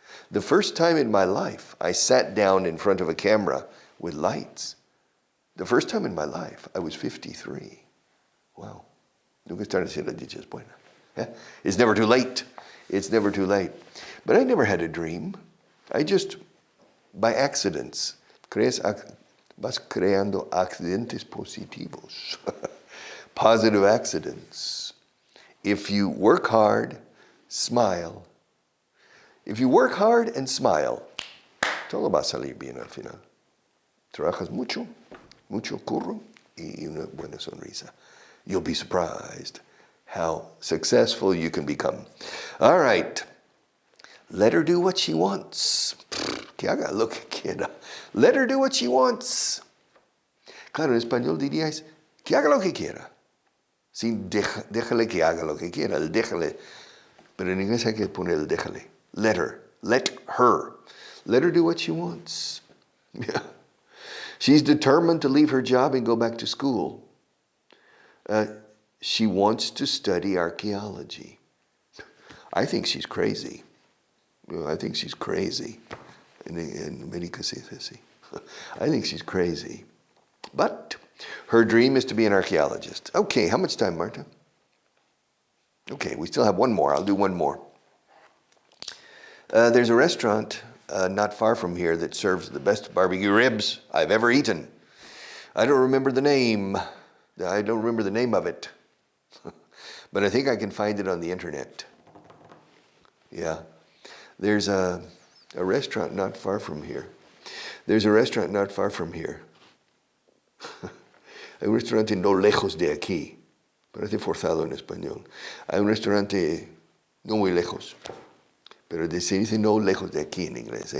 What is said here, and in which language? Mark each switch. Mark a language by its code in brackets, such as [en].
[en] The first time in my life I sat down in front of a camera with lights. The first time in my life I was 53. Wow. [es] Nunca estar haciendo la dicha es buena. [en] It's never too late. It's never too late. But I never had a dream. I just, by accidents, [es] vas creando accidentes positivos. [en] Positive accidents. If you work hard, smile. If you work hard and smile, [es] todo va a salir bien al final. Trabajas mucho, mucho curro y una buena sonrisa. [en] You'll be surprised how successful you can become. All right. Let her do what she wants. [es] Que haga lo que quiera. [en] Let her do what she wants. [es] Claro, en español diríais, que haga lo que quiera. Sin déjale que haga lo que quiera, el déjale. Pero en inglés hay que poner el déjale. [en] Let her. Let her. Let her do what she wants. Yeah. She's determined to leave her job and go back to school. She wants to study archaeology. I think she's crazy. I think she's crazy. [es] En América se dice así. [en] I think she's crazy. But her dream is to be an archaeologist. Okay, how much time, Marta? Okay, we still have one more. I'll do one more. There's a restaurant not far from here that serves the best barbecue ribs I've ever eaten. I don't remember the name. I don't remember the name of it. But I think I can find it on the internet. Yeah. There's a restaurant not far from here. There's a restaurant not far from here. [es] Hay un restaurante no lejos de aquí. Parece forzado en español. Hay un restaurante no muy lejos. Pero se dice no lejos de aquí en inglés.